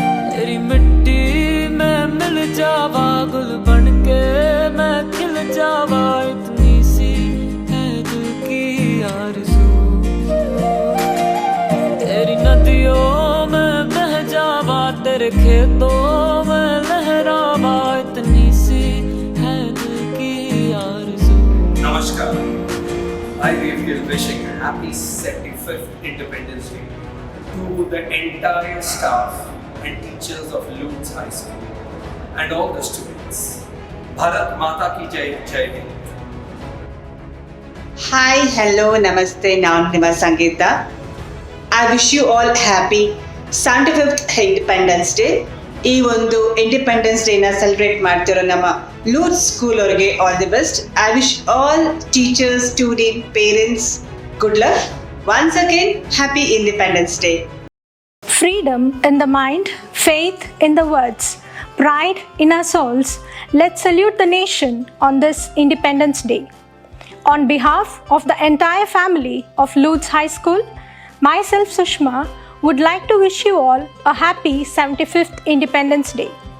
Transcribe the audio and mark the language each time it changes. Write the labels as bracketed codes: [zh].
[hi] तेरी मिट्टी में मिल जावा गुल बन के मैं खिल जावा, इतनी सी है दिल की आरज़ू। तेरी नदियों में बह जावा, तेरे खेतों में लहरावा, इतनी सी है दिल की आरज़ू। Namaskar. [en] I feel wishing a happy 75th Independence Day to the entire staff and teachers of Lutz High School and all the students. [hi] Bharat Mata ki Jai, Jai Hind. [en] Hi, hello, namaste, [kn] ನಾನು ನಿಮ್ಮ ಸಂಗೀತ. [en] I wish you all happy 75th Independence Day. [kn] ಈ ಒಂದು independence ಡೇನ celebrate ಮಾಡ್ತಿರೋ ನಮ್ಮ ಲೂತ್ school ಅವರಿಗೆ [en] All the best. I wish all teachers, student, parents good luck. Once again happy Independence Day. Freedom in the mind, faith in the words, pride in our souls. Let's salute the nation on this Independence Day. On behalf of the entire family of Lutz High School, myself Sushma would like to wish you all a happy 75th Independence Day.